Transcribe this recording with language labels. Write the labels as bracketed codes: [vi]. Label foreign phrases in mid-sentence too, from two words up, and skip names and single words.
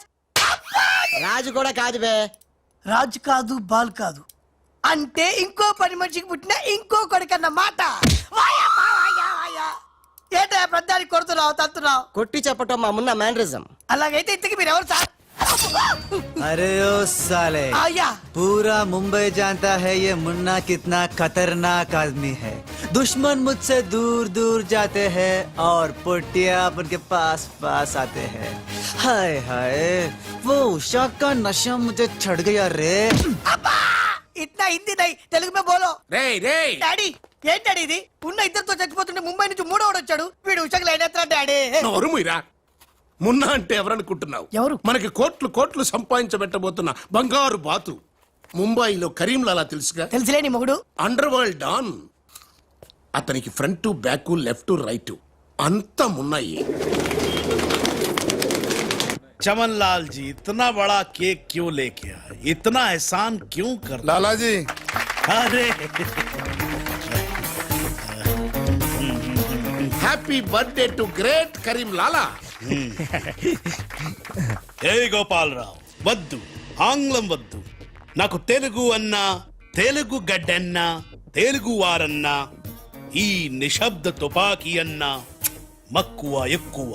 [te] రాజు కూడా కాదు బే. రాజ్ కాదు, బాల్ కాదు, అంటే ఇంకో పని మనిషికి పుట్టిన ఇంకో కొడుకన్న మాట. ఏంటా ప్రధానికి కొడుతున్నావు, తత్తున్నావు? కొట్టి చెప్పటం మా మున్న మేనరిజం. అలాగైతే ఇంతకి మీరు ఎవరు సార్? [hi] अरे ओ साले, आया। पूरा मुंबई जानता है ये मुन्ना कितना खतरनाक आदमी है। दुश्मन मुझसे दूर दूर जाते हैं और पुटिया उनके पास पास आते हैं। हाय हाय, वो उषा का नशा मुझे चढ़ गया रे। [te] అబ్బా! ఇట్లా [hi] हिंदी नहीं, तेलुगु में बोलो. [te] రేయ్ రేయ్, డాడీ, ఏంటి డాడీ ఇది? ఉన్న ఇద్దరితో చచ్చిపోతుంటే ముంబై నుంచి మూడోడు వచ్చాడు. వీడు ఉషకు లైన్ ఎత్తరా డాడీ? నోరు మూయరా. మున్నా అంటే ఎవరనుకుంటున్నావు? ఎవరు? మనకి కోట్లు కోట్లు సంపాదించబెట్టబోతున్న బంగారు బాతు. ముంబైలో కరీంలాలా తెలుసుగా? తెలుసులేని మొగుడు. [en] underworld don. [te] అతనికి [en] front back left right [te] అంతా మున్నాయి. [hi] चमन लाल जी, इतना बड़ा केक क्यों लेके आए? इतना एहसान क्यों कर? लाला जी, अरे [en] happy birthday to great Karim Lala. [te] ఏ గోపాలరావు, వద్దు, ఆంగ్లం వద్దు. నాకు తెలుగు అన్నా, తెలుగు గడ్డన్నా, తెలుగు వారన్నా, ఈ నిశ్శబ్ద తుపాకీ అన్నా మక్కువ ఎక్కువ.